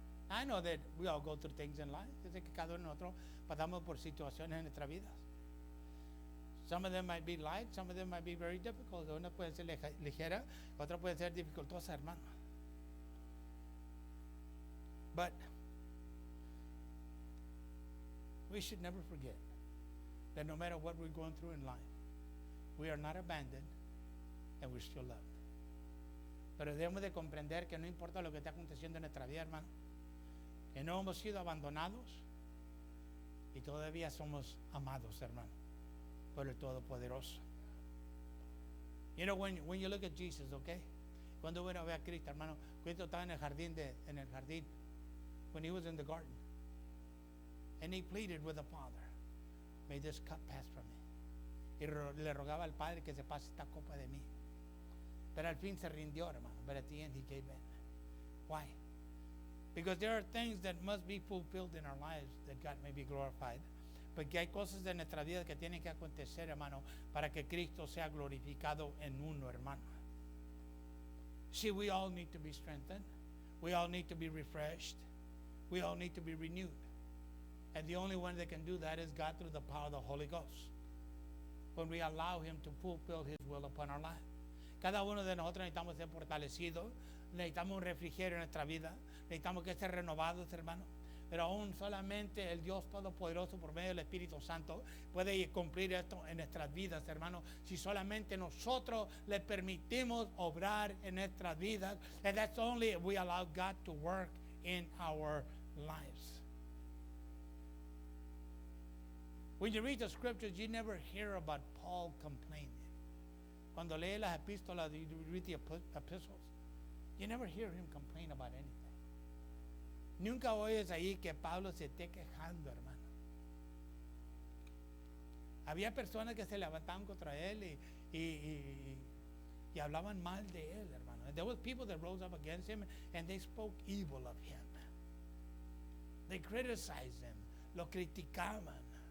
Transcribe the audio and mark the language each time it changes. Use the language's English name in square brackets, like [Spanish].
[English] I know that we all go through things in life. [Spanish] Yo sé que cada uno de nosotros pasamos por situaciones en nuestras vidas. [English] Some of them might be light, some of them might be very difficult. [Spanish] Una puede ser ligera, otra puede ser dificultosa, hermano. [English] But we should never forget that no matter what we're going through in life, we are not abandoned and we're still loved. [Spanish] Pero debemos de comprender que no importa lo que esté aconteciendo en nuestra vida, hermano, que no hemos sido abandonados y todavía somos amados, hermano, por el Todopoderoso. [English] You know, when you look at Jesus, okay? [Spanish] Cuando uno ve a Cristo, hermano, Cristo estaba en el jardín, [English] when he was in the garden, and he pleaded with the Father, may this cup pass from me. [Spanish] Y le rogaba al Padre que se pase esta copa de mí. Pero al fin se rindió, hermano. [English] But at the end he gave in. Why? Because there are things that must be fulfilled in our lives that God may be glorified. [Spanish] Porque hay cosas de nuestra vida que tienen que acontecer, hermano, para que Cristo sea glorificado en uno, hermano. [English] See, we all need to be strengthened. We all need to be refreshed. We all need to be renewed. And the only one that can do that is God through the power of the Holy Ghost. When we allow Him to fulfill His will upon our life. [Spanish] Cada uno de nosotros necesitamos ser fortalecidos. Necesitamos un refrigerio en nuestra vida. Necesitamos que ser renovados, hermano. Pero aún solamente el Dios Todopoderoso por medio del Espíritu Santo puede cumplir esto en nuestras vidas, hermano. Si solamente nosotros le permitimos obrar en nuestras vidas. [English] And that's only if we allow God to work in our lives. When you read the scriptures, you never hear about Paul complaining. [Spanish] Cuando lee las epístolas, [English] you read the epistles, you never hear him complain about anything. [Spanish] Nunca oyes ahí que Pablo se esté quejando, hermano. Había personas que se levantaban contra él y hablaban mal de él, hermano. [English] And there was people that rose up against him and they spoke evil of him. They criticized him, [Spanish] lo criticaban.